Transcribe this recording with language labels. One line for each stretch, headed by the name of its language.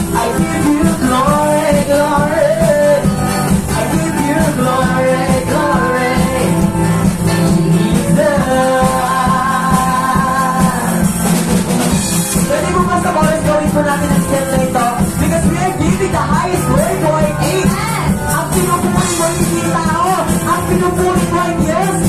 English: I give you glory, glory. I give you glory, glory. Jesus.
Filipino: Pwede mo ba sa chorus gawin po natin ang step na ito?
English: Because we are giving the highest glory, Lord. Amen.
Filipino: Ang pinupuri mo hindi tao. Ang pinupuri mo ay Diyos.